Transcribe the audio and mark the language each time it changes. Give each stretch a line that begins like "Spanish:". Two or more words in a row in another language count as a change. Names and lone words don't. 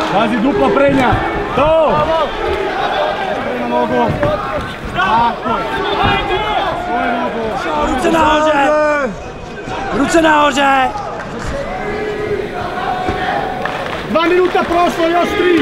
Serbian: Quasi dupla prednja. To! Na nogu. Tako je. Svoje nogu.
Czech: Ruce nahoře! Ruce nahoře!
Serbian: 2 minuta prošlo, još 3.